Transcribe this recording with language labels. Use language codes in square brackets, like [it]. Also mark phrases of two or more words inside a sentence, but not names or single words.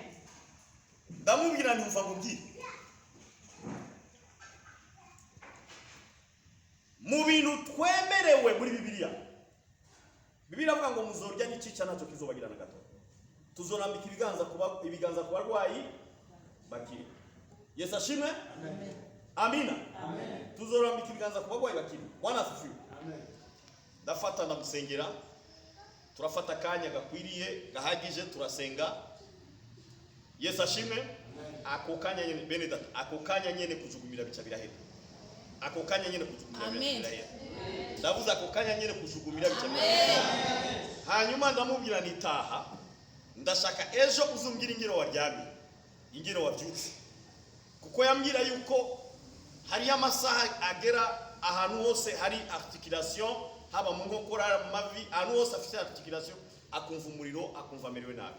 [rn] Ndamubwira ntumva ngubwire. Mu bintu twemerewe muri Bibiliya. Bibiliya avuga ngo muzorya n'icica nacyo kizobagirana gato. Tuzorambika ibiganza ku barwayi bakiri. Yesu ashimwe. Amen. Amina. Amen. Tuzorambika ibiganza ku barwayi bakiri. [sw] Bwana asifiwe. [rn] Amen. Ndafata ndamusengera. Turafata kanya gakwiriye gahagije turasenga. Yesu ashimwe. Ako kanya nyene Benedata, ako kanya nyene kujugumira bica birahera. Ako kanya nyene kujugumira birahera. Ndavuze ako kanya nyene kujugumira bica birahera. Hanyuma ndamubwira nitaha. Ndashaka ejo uzumbwira ingiro waryamye. Ingiro wabyutse. Kuko yambwira yuko hari amasaha agera ahantu hose hari articulation, haba mu nkokora mu mavi, ahantu hose afite articulation akumva umuriro, akumva amerewe nabi.